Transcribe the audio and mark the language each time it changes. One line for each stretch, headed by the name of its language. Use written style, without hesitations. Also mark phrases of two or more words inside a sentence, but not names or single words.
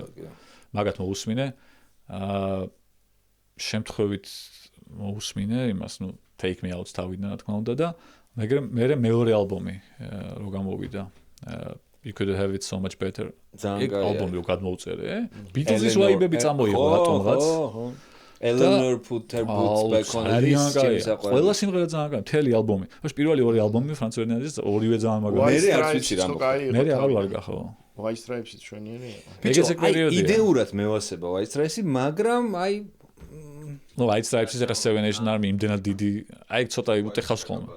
Georgian: მაგათ მოусმინე. შემთხვევით მოусმინე იმას, ნუ Take Me Out-ს თავიდან რა თქმა უნდა და მე მეორე ალბომი რო გამოვიდა You Could Have It So Much Better ეგ ალბომი რო გადმოუწერე Beatles-ის ვაიბები წამოიღო რატომღაც
English: Eleanor put her boots back on the list
Georgian: ყველა სიმღერა ძალიან კაი მთელი ალბომი ხო პირველი ორი ალბომი ფრანც ფერდინანდის ორივე ძალიან მაგარი მე არც ვიცი რა მოხდა მე აღარ ვარგა ხო White Stripes-იც ჩვენიერი იყო ეგეც ეგ პერიოდია იდეურად მევასება White Stripes-ი მაგრამ აი No, White Stripes-ის ახლა Seven Nation Army იმდენად დიდი, აი ცოტა უტეხავს ხოლმე.